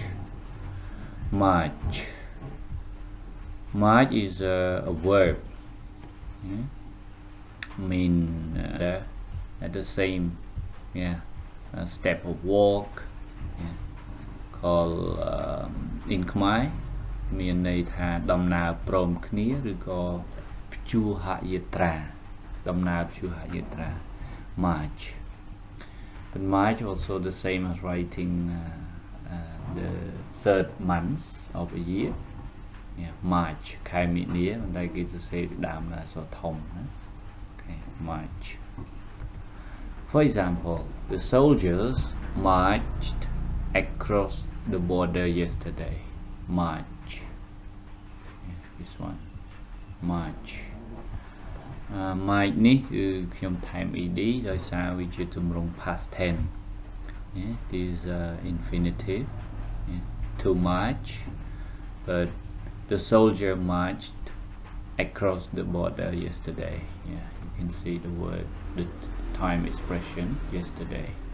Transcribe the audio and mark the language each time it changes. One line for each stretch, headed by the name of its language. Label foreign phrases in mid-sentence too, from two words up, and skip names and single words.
English: March. March is a verb. Yeah? Mean at the same step of walk. Yeah. Called in Khmer
Khmer: មានន័យថាដំណើរព្រមគ្នាឬក៏ព្យួរហយាត្រាដំណើរព្យួរហយាត្រា March.
English: But March also the same as writing the third month of a year. Yeah, March
Khmer: ខែមិនិនាមិនដែលគេសរសេរដើមអក្សរធំណា
English: Okay, March. For example, the soldiers marched across the border yesterday. March. Yeah, this one. March. March
Khmer: នេះគឺខ្ញុំថែម ed ដោយសារវាជាទម្រង់
English: past tense. Yeah, this is infinitive. Yeah, to march. But the soldier marched across the border yesterday. Yeah, you can see the word, the time expression yesterday.